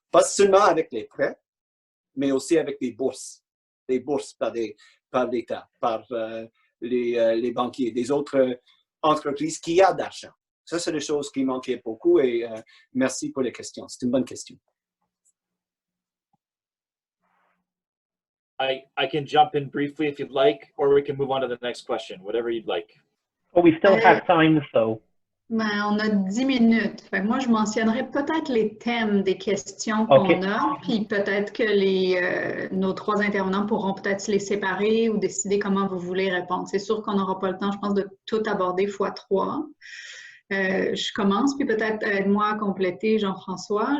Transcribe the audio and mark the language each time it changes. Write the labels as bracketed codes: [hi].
[fr] Pas seulement avec les prêts, mais aussi avec des bourses par l'État, par les banquiers, des autres entreprises qui ont d'argent. Ça, c'est des choses qui manquaient beaucoup et merci pour les questions. C'est une bonne question. [en] I can jump in briefly if you'd like, or we can move on to the next question, whatever you'd like. Oh, we still have time, so. [fr] Ben, on a 10 minutes. Fait que moi, je mentionnerai peut-être les thèmes des questions qu'on a, puis peut-être que nos trois intervenants pourront peut-être se les séparer ou décider comment vous voulez répondre. C'est sûr qu'on n'aura pas le temps, je pense, de tout aborder x3. Je commence, puis peut-être aide-moi à compléter, Jean-François.